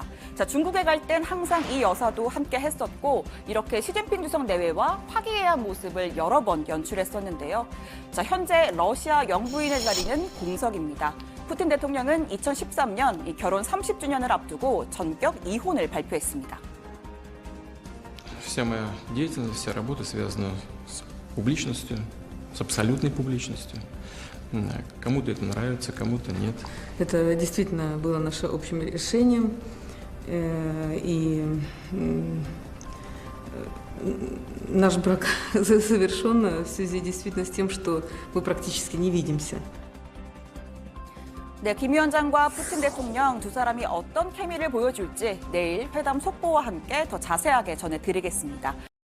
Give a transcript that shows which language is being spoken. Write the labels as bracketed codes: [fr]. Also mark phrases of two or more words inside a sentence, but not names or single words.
[ko] 자, 중국에 갈 땐 항상 이 여사도 함께 했었고 이렇게 시진핑 주석 내외와 화기애애한 모습을 여러 번 연출했었는데요. 자, 현재 러시아 영부인의 자리는 공석입니다. 푸틴 대통령은 2013년 이 결혼 30주년을 앞두고 전격 이혼을 발표했습니다. [ru] Вся моя деятельность, вся работа связана с публичностью, с абсолютной публичностью. Кому-то это нравится, кому-то нет. Это действительно было нашим общим решением, и наш брак завершен в связи действительно с тем, что мы практически не видимся. [ko] 네, 김 위원장과 푸틴 대통령 두 사람이 어떤 케미를 보여줄지 내일 회담 속보와 함께 더 자세하게 전해드리겠습니다.